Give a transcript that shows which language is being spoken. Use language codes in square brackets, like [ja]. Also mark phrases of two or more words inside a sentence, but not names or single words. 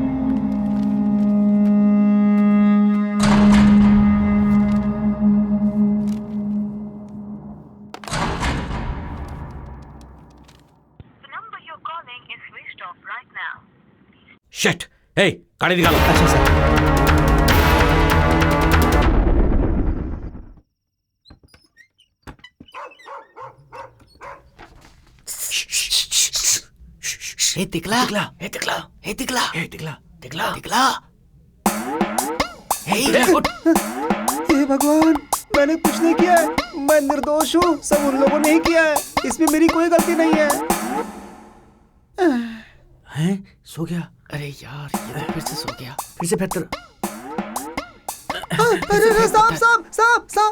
[hi] शिट, ए, गाड़ी निकालो। अच्छा सर। हे तिकला, हे तिकला, हे तिकला, हे तिकला, तिकला, तिकला। हे उठ। हे भगवान, मैंने कुछ नहीं किया है। मैं निर्दोष हूँ, सब उन लोगों ने ही किया है। इसमें मेरी कोई गलती नहीं है। हैं? सो गया? अरे यार, ये तो फिर से सो गया। फिर से बेहतर। अरे साहब साहब साहब साहब।